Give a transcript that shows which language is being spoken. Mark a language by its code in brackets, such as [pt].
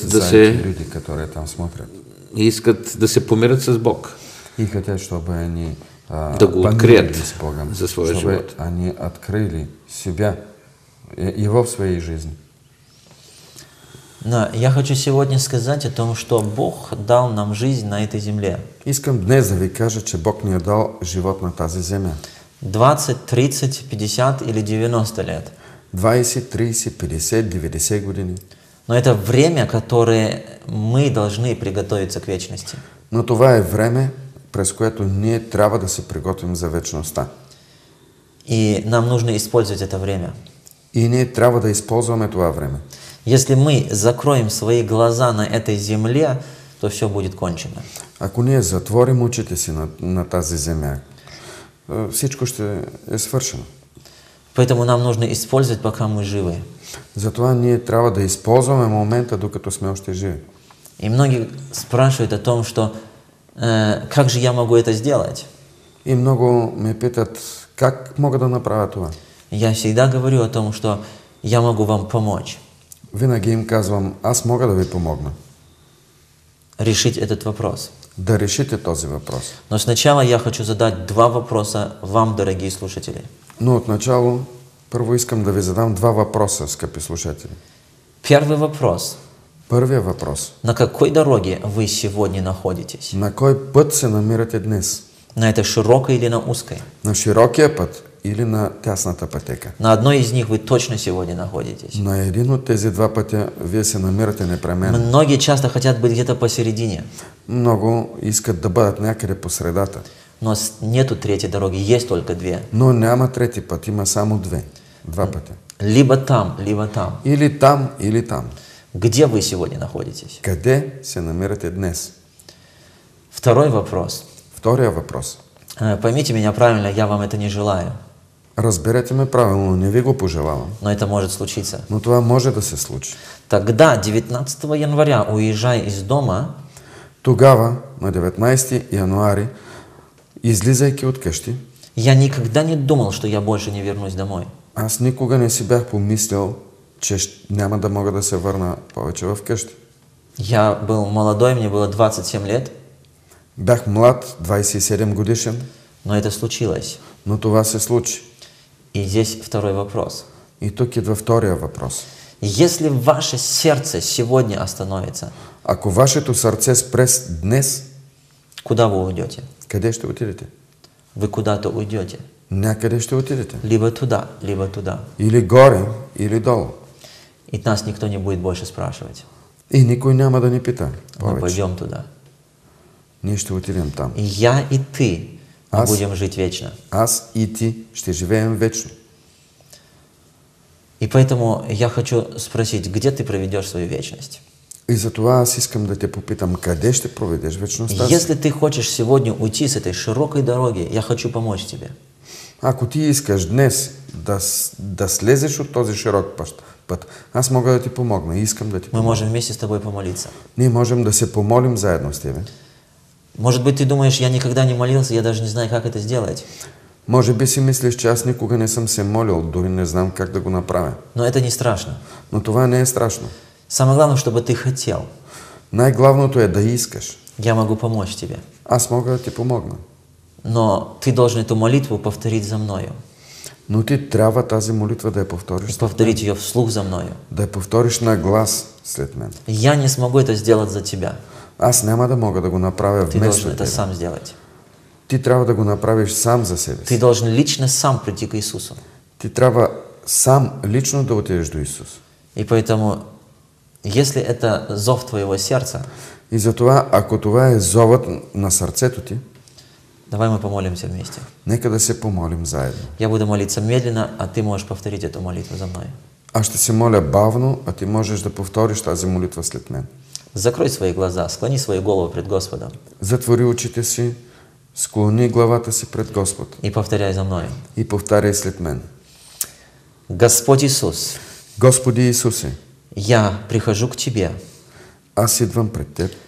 [ru] за эти люди, которые там смотрят. [bg] И искат да се помирят с Бог. [ru] И хотят, чтобы они [bg] да го открият [ru] с Богом, [bg] за своя [ru] чтобы [bg] живот. [ru] они открыли себя, Его в своей жизни. Но я хочу сегодня сказать о том, что Бог дал нам жизнь на этой земле. [bg] Искам днес да ви кажа, че Бог ни е дал живот на тази земя. [ru] 20, 30, 50 или 90 лет. [bg] 20, 30, 50, 90 години. [ru] Но это время, которое мы должны приготовиться к вечности. [bg] Но това е време, през което ние трябва да се приготвим за вечността. [ru] И нам нужно использовать это время. [bg] И ние трябва да използваме това време. [ru] Если мы закроем свои глаза на этой земле, то все будет кончено. [bg] Ако ние затворим очите си на тази земя, всичко ще е свършено. [ru] Поэтому нам нужно использовать, пока мы живы. [bg] Затова ние трябва да използваме момента, докато сме още живи. [ru] И многие спрашивают о том, что как же я могу это сделать? [bg] И много ме питат, как мога да направя това? [ru] Я всегда говорю о том, что я могу вам помочь. [bg] Винаги им казвам, аз мога да ви помогна. [ru] Решить этот вопрос. [bg] Да решите този въпрос. [ru] Но сначала я хочу задать два вопроса вам, дорогие слушатели. [bg] Но отначало, първо искам да ви задам два въпроса, скъпи слушатели. [ru] Первый вопрос. [bg] Първия въпрос. [ru] На какой дороге вы сегодня находитесь? [bg] На кой път се намирате днес? [ru] На этой широкой или на узкой? [bg] На широкия път или на тясната пътека? [ru] На одной из них вы точно сегодня находитесь. [bg] На един от тези два пътя вие се намирате непременно. [ru] Многие часто хотят быть где-то посередине. [bg] Много искат да бъдат някъде по средата. [ru] Но нету третьей дороги, есть только две. [bg] Но няма трети път, има само два пътя. [ru] Либо там, либо там. [bg] Или там, или там. [ru] Где вы сегодня находитесь? [bg] Къде се намирате днес? [ru] Второй вопрос. [bg] Втория въпрос. [ru] Поймите меня правильно, я вам это не желаю. [bg] Разберете ме правилно, не ви го пожелавам. [ru] Но это может случиться. [bg] Но това може да се случи. [ru] Тогда, 19 января, уезжая из дома, [bg] Тогава, на 19 януари, излизайки от къщи, [ru] я никогда не думал, что я больше не вернусь домой. [bg] аз никога не си бях помислил, че няма да мога да се върна повече в къщи. [ru] Я был молодой, мне было 27 лет, [bg] Бях млад, 27 годишен, [ru] но это случилось. [bg] но това се случи. [ru] И здесь второй вопрос. [bg] И тук идва втория въпрос. [ru] Если ваше сердце сегодня остановится, [bg] Ако вашето сърце спре днес, [ru] куда вы уйдете? [bg] къде ще отидете? [ru] Вы куда-то уйдете. [bg] Някъде ще отидете. [ru] Либо туда, либо туда. [bg] Или горе, или долу. [ru] И нас никто не будет больше спрашивать. [bg] И никой няма да ни пита [ru] Мы [bg] повече. [ru] пойдем туда. [bg] Ние ще отидем там. [ru] И я, и ты мы [bg] Аз- [ru] будем жить вечно. [bg] Аз и ти ще живеем вечно. [ru] И поэтому я хочу спросить, где ты проведешь свою вечность? [bg] И затова аз искам да те попитам, къде ще проведеш вечността си? [ru] Если ты хочешь сегодня уйти с этой широкой дороги, я хочу помочь тебе. [bg] Ако ти искаш днес да слезеш от този широк път, аз мога да ти помогна и искам да ти [ru] Мы [bg] помогна. [ru] можем вместе с тобой помолиться. [bg] Ние можем да се помолим заедно с тебе. [ru] Может быть, ты думаешь, я никогда не молился, я даже не знаю, как это сделать. [bg] Може би си мислиш, че аз никога не съм се молил, дори не знам как да го направя. [ru] Но это не страшно. [bg] Но това не е страшно. [ru] Самое главное, чтобы ты хотел. [bg] Най-главното е да искаш. [ru] Я могу помочь тебе. [bg] Аз мога да ти помогна. [ru] Но ты должен эту молитву повторить за мною. [bg] Но ти трябва тази молитва да я [ru] И [bg] повториш. [ru] повторить ее вслух за мною. [bg] Да я повториш на глас след мен. [ru] Я не смогу это сделать за тебя. [bg] Аз няма да мога да го направя [ru] Ты должен [bg] вместо [ru] это [bg] тебе. [ru] сам сделать. [bg] Ти трябва да го направиш сам за себе [ru] Ты [bg] си. [ru] должен лично сам прийти к Иисусу. [bg] Ти трябва сам лично да отидеш до Исус. [ru] И поэтому, если это зов твоего сердца, [bg] И затова, ако това е зовът на сърцето ти, [ru] давай мы помолимся вместе. [bg] нека да се помолим заедно. [ru] Я буду молиться медленно, а ты можешь повторить эту молитву за мной. [bg] Аз ще се моля бавно, а ти можеш да повториш тази молитва след мен. [ru] Закрой свои глаза, склони свою голову пред Господом [bg] Затвори очите си, склони главата си пред Господ [ru] и повторяй за мной. [bg] и повтаряй след мен. [ru] Господь Иисус, [bg] Господи Исусе, [ru] я прихожу к Тебе, [bg] аз идвам пред Теб,